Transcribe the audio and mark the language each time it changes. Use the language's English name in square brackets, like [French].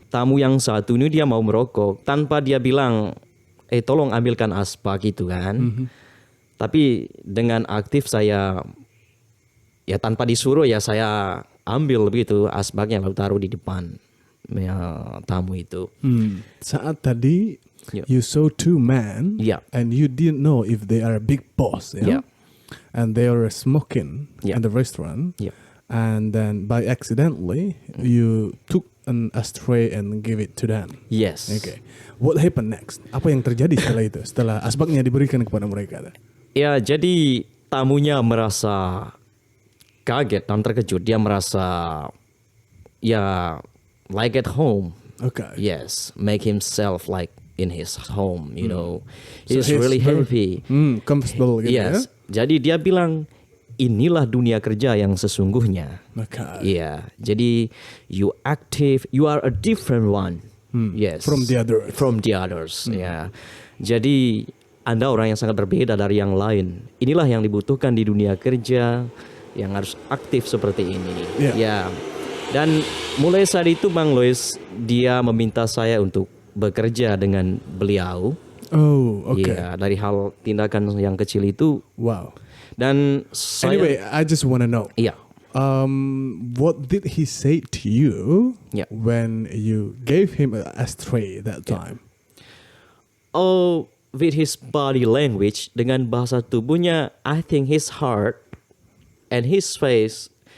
[Indonesian] Tamu yang satu ini dia mau merokok tanpa dia bilang, tolong ambilkan asbak gitu kan. Tapi dengan aktif saya, ya tanpa disuruh ya saya ambil begitu asbaknya lalu taruh di depan tamu itu. Saat tadi [English] Yeah. you saw 2 men, Yeah. and you didn't know if they are a big boss, Yeah. and they are smoking Yeah. in the restaurant, Yeah. and then by accidentally you took an ashtray and give it to them. Yes. Okay, what happened next? [Indonesian] Apa yang terjadi setelah itu? Setelah asbaknya diberikan kepada mereka? Ya, jadi tamunya merasa kaget dan terkejut. Dia merasa ya [English] like at home. Okay. Yes, make himself like in his home, So He's really happy. Comfortable gitu Yes. [Indonesian] Jadi dia bilang inilah dunia kerja yang sesungguhnya. ya? Okay. Iya. [English] Jadi you active, you are a different one. Yes. From the others. From the others. Ya. [Indonesian] Jadi Anda orang yang sangat berbeda dari yang lain. Inilah yang dibutuhkan di dunia kerja, yang harus aktif seperti ini. [English] Yeah. [Indonesian] Ya. Dan mulai saat itu Bang Lois, dia meminta saya untuk bekerja dengan beliau. [English] Oh, okay. [Indonesian] Ya, dari hal tindakan yang kecil itu. [English] Wow. [Indonesian] Dan saya, [English] Anyway, I just want to know. [Indonesian] Iya. [English] What did he say to you Yeah. when you gave him a ashtray that time? Oh, with his body language, [Indonesian] dengan bahasa tubuhnya, [English] I think his heart and his face.